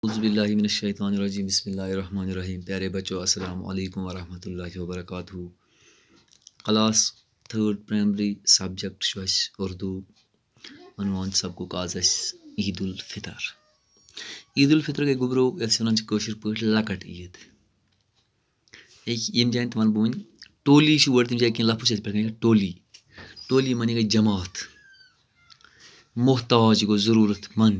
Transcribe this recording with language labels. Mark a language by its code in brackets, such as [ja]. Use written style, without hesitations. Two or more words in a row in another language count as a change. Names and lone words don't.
[ar] اعوذ باللہ من الشیطان الرجیم بسم اللہ الرحمن الرحیم. [ur] پیارے بچوں [ar] السلام علیکم ورحمۃ اللہ وبرکاتہ. [en] class 3rd primary subject [ks] چھُ اَسہِ اردوٗ. عنوان سبقُک آز اَسہِ عید الفطر. عید الفطر گٔے گوٚبرو یَتھ أسۍ وَنان چھِ کٲشِر پٲٹھۍ لۄکٕٹ عیٖد. ییٚمہِ جایہِ تہِ وَنہٕ بہٕ وۄنۍ ٹولی چھِ وٲڑ تَمہِ جایہِ کینٛہہ لفظ چھِ اَسہِ پٮ۪ٹھ ٹولی. ٹولی معنی گٔے جماعت. محتاج گوٚو ضروٗرت منٛد.